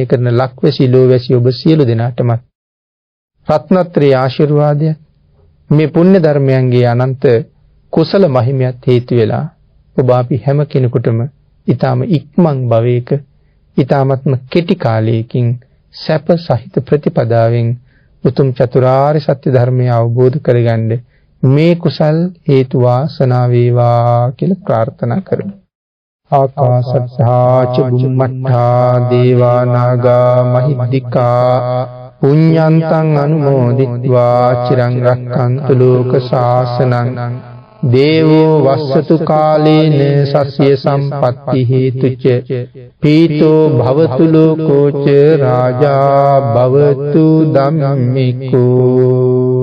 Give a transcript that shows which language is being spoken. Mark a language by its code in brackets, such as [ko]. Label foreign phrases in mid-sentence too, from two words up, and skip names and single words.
[si] කරන ලක්වැසි ලෝවැසි ඔබ සියලු දෙනාටම රත්නත්‍රි ආශිර්වාදය මේ පුණ්‍ය ධර්මයන්ගේ අනන්ත කුසල මහිමයත් හේතු වෙලා ඔබ අපි හැම කෙනෙකුටම ඊටාම ඉක්මන් භවයක ඊටාමත්ම කෙටි කාලයකින් සැප සහිත ප්‍රතිපදාවෙන් උතුම් චතුරාර්ය සත්‍ය ධර්මය අවබෝධ කරගන්න මේ කුසල් හේතු වාසනා වේවා කියලා ප්‍රාර්ථනා කරමු. [pi] ආකාශත්තා ච බුම්මත්තා දේවා නාග මහිද්దికා පුඤ්ඤන්තං අනුමෝදිත්වා චිරං රක්ඛන්තු ලෝක ශාසනං දේවෝ වස්සතු කාලේන සස්ය සම්පත්ති හේතුච පීතෝ භවතු ලෝකෝච රාජා භවතු ධම්මිකෝ